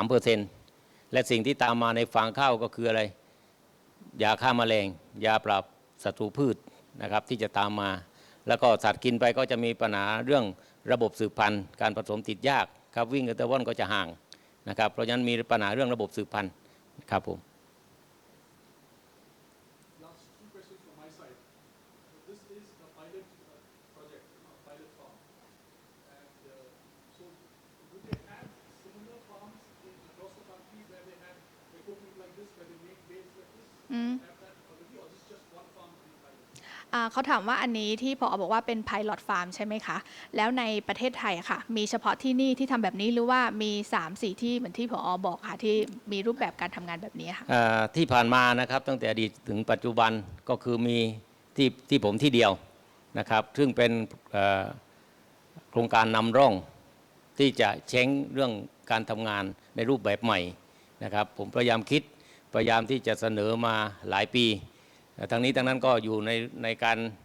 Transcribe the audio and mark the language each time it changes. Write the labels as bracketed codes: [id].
[th] 2-3%และสิ่งที่ตามมาในฟางข้าวก็คืออะไรยาฆ่าแมลงยาปราบศัตรูพืชนะครับที่จะตามมาแล้วก็สัตว์กินไปก็จะมีปัญหาเรื่องระบบสืบพันธุ์การผสมติดยากครับวิ่งกับตะวันก็จะห่างนะครับเพราะฉะนั้นมีปัญหาเรื่องระบบสืบพันธุ์ครับผม [en] Last 2 questions from my side. This is a pilot project, a pilot farm. And so would they have similar farms across the country where they have equipment like this, where they make bales like this? Have that already, or is this just one farm being piloted? [th] เขาถามว่าอันนี้ที่ผอ.บอกว่าเป็น Pilot Farm ใช่ไหมคะแล้วในประเทศไทยค่ะมีเฉพาะที่นี่ที่ทำแบบนี้หรือว่ามี 3-4 ที่เหมือนที่ผอ. บอกค่ะที่มีรูปแบบการทำงานแบบนี้ค่ะ ที่ผ่านมานะครับตั้งแต่อดีตถึงปัจจุบันก็คือมีที่ผมที่เดียวนะครับซึ่งเป็นโครงการนำร่องที่จะเช้งเรื่องการทำงานในรูปแบบใหม่นะครับผมพยายามที่จะเสนอมาหลายปีทั้งนี้ทั้งนั้นก็อยู่ในการ